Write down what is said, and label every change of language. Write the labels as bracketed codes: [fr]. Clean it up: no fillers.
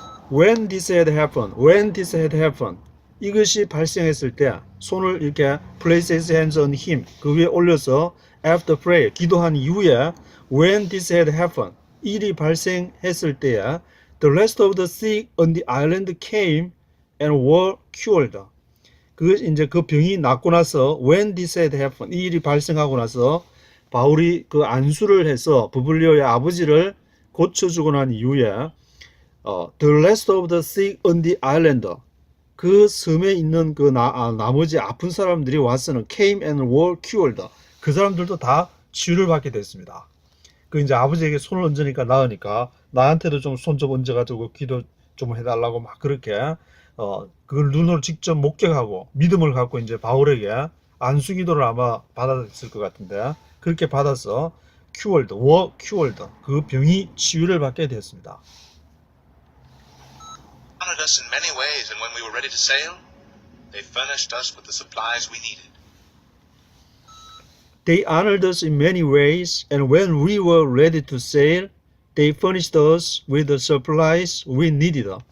[en] When this had happened, [ko] 이것이 발생했을 때 손을 이렇게 [en] place his hands on him [ko] 그 위에 올려서 [en] after prayer [ko] 기도한 이후에 [en] when this had happened [ko] 일이 발생했을 때에 [en] the rest of the sick on the island came and were cured. [ko] 그 이제 그 병이 낫고 나서 [en] when this had happened [ko] 이 일이 발생하고 나서 바울이 그 안수를 해서 부블리오의 아버지를 고쳐주고 난 이후에 [en] the rest of the sick on the island [ko] 그 섬에 있는 그 나머지 아픈 사람들이 와서는 came and were cured. 그 사람들도 다 치유를 받게 됐습니다. 그 이제 아버지에게 손을 얹으니까 나으니까 나한테도 좀 손 좀 얹어가지고 기도 좀 해달라고 막 그렇게 그걸 눈으로 직접 목격하고 믿음을 갖고 이제 바울에게 안수 기도를 아마 받았을 것 같은데 그렇게 받아서 cured, were cured 그 병이 치유를 받게 됐습니다. [en] Honored us in many ways, and when we were ready to sail, they furnished us with the supplies we needed. They honored us in many ways, and when we were ready to sail, they furnished us with the supplies we needed.